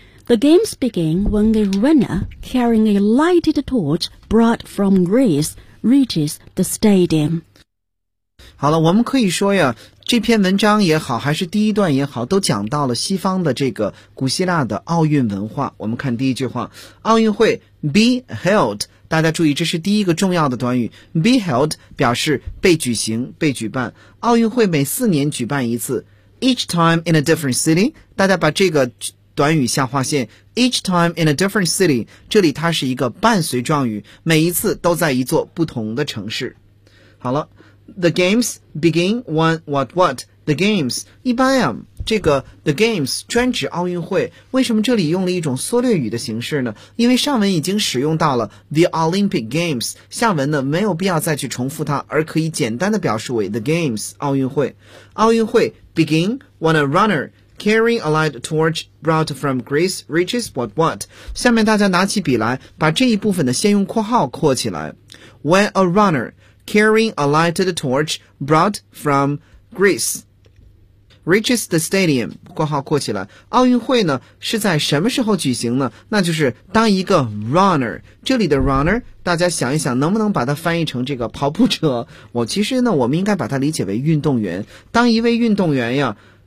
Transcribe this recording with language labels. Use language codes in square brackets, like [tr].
[en] The games begin when a runner carrying a lighted torch brought from Greece reaches the stadium. [zh] 好了，我们可以说呀，这篇文章也好，还是第一段也好，都讲到了西方的这个古希腊的奥运文化。我们看第一句话，奥运会 be held， 大家注意这是第一个重要的短语， be held 表示被举行、被举办。奥运会每四年举办一次， [en] each time in a different city， [zh] 大家把这个短语下划线， each time in a different city， 这里它是一个伴随状语，每一次都在一座不同的城市。好了， [en] The games begin when what? [zh] The games 一般呀，这个 the games 专指奥运会。为什么这里用了一种缩略语的形式呢？因为上文已经使用到了 the Olympic games， 下文呢没有必要再去重复它，而可以简单的表示为 the games 奥运会。奥运会 [en] begin when a runner carrying a light torch brought from Greece reaches what? [zh] 下面大家拿起笔来，把这一部分的先用括号括起来。 [en] When a runner carrying a lighted torch brought from Greece reaches the stadium， [zh] 括号括起来。奥运会呢是在什么时候举行呢？那就是当一个 runner， 这里的 runner 大家想一想能不能把它翻译成这个跑步者。我其实呢我们应该把它理解为运动员。当一位运动员呀